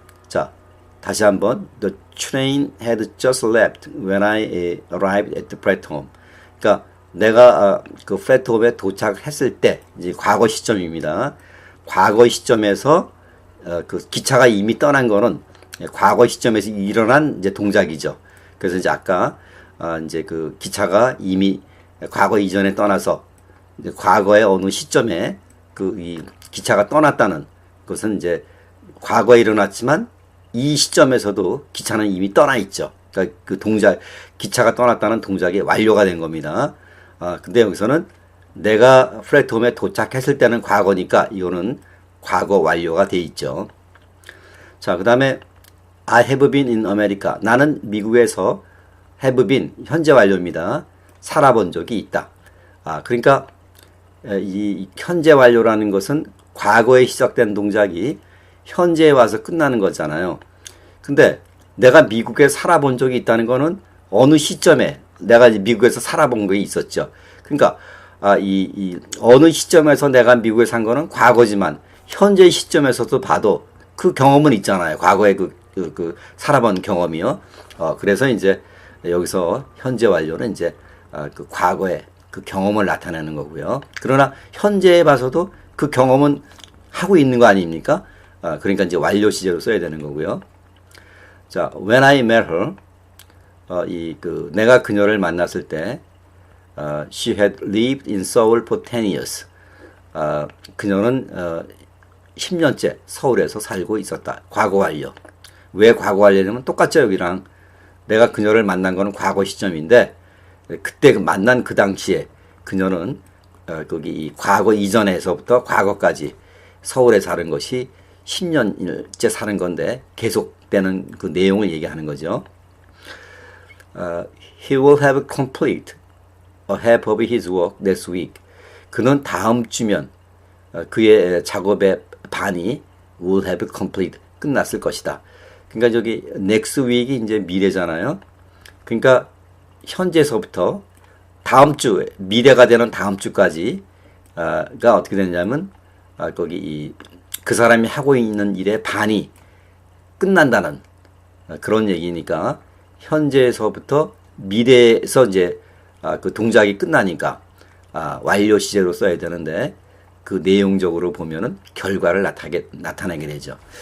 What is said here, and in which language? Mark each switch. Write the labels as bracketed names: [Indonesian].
[Korean] 자, 다시 한번 [English] The train had just left when I arrived at the platform. [Korean] 그러니까 내가 그 플랫폼에 도착했을 때, 이제 과거 시점입니다. 과거 시점에서 그 기차가 이미 떠난 거는 과거 시점에서 일어난 이제 동작이죠. 그래서 이제 아까 이제 그 기차가 이미 과거 이전에 떠나서 이제 과거의 어느 시점에 이 기차가 떠났다는 것은 이제 과거에 일어났지만 이 시점에서도 기차는 이미 떠나 있죠. 그러니까 기차가 떠났다는 동작이 완료가 된 겁니다. 근데 여기서는 내가 플랫폼에 도착했을 때는 과거니까 이거는 과거 완료가 돼 있죠. 자, 그 다음에 [English] I have been in America. [Korean] 나는 미국에서 [English] have been, [Korean] 현재 완료입니다. 살아본 적이 있다. 그러니까 이 현재 완료라는 것은 과거에 시작된 동작이 현재에 와서 끝나는 거잖아요. 근데 내가 미국에 살아본 적이 있다는 거는 어느 시점에 내가 미국에서 살아본 게 있었죠. 그러니까 이 어느 시점에서 내가 미국에 산 거는 과거지만 현재 시점에서도 봐도 그 경험은 있잖아요. 과거에 그 살아본 경험이요. 그래서 이제 여기서 현재 완료는 이제 그 과거의 그 경험을 나타내는 거고요. 그러나 현재에 봐서도 그 경험은 하고 있는 거 아닙니까? 그러니까 이제 완료 시제로 써야 되는 거고요. [English] 자, when I met her, [Korean] 내가 그녀를 만났을 때, [English] she had lived in Seoul for 10 years. [Korean] 그녀는 10년째 서울에서 살고 있었다. 과거 완료. 왜 과거 완료냐면 똑같죠, 여기랑. 내가 그녀를 만난 거는 과거 시점인데, 그때 만난 그 당시에 그녀는 거기 이 과거 이전에서부터 과거까지 서울에 사는 것이 10년째 사는 건데 계속되는 그 내용을 얘기하는 거죠. [English] He will have complete a half of his work this week. [Korean] 그는 다음 주면 그의 작업의 반이 [English] will have complete [Korean] 끝났을 것이다. 그러니까 저기 [English] next week [Korean] 이 이제 미래잖아요. 그러니까 현재에서부터 다음 주 미래가 되는 다음 주까지가 어떻게 되냐면 거기 그 사람이 하고 있는 일의 반이 끝난다는 그런 얘기니까 현재에서부터 미래에서 이제 그 동작이 끝나니까 완료 시제로 써야 되는데 그 내용적으로 보면은 결과를 나타내게 되죠.